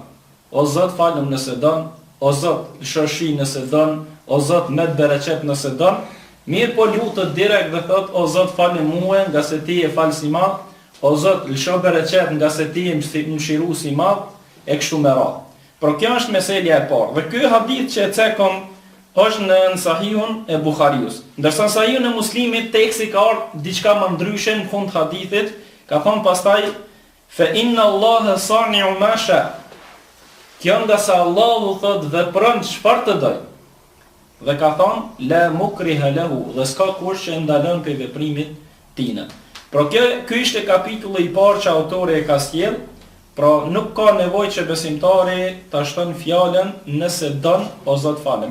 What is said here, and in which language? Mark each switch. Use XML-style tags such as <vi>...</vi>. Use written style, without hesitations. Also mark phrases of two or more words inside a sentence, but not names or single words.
<sq>O Zot, falem nëse dën, o Zot, lëshoshi nëse dën, o Zot, me të bereqet nëse dën, mirë po lutet direkt dhe thot, o Zot, falem mua nga se ti e falës i madh, o Zot, lësho bereqet nga se ti e mshirues i madh, e kështu me radhë. Por kjo është meselja e parë. Dhe ky hadith që e cekëm është në Sahihun e Buhariut. Ndërsa në Sahihun e Muslimit teksti ka ardhur diçka më ndryshe në fund hadithit, ka thonë pastaj</sq> <ar>فإن الله صانع ما شاء.</ar> <sq>Kjo nga se Allahu thot vepron çfarë të doj. Dhe ka thonë</sq> <ar>لا مكره له,</ar> <sq>dhe s'ka kush që ndalon prej veprimit tina. Pra ky ishte kapitulli i parë që autori e ka sjell. Pra nuk ka nevojë që besimtari ta shton fjalën nëse don o Zot falem.</sq>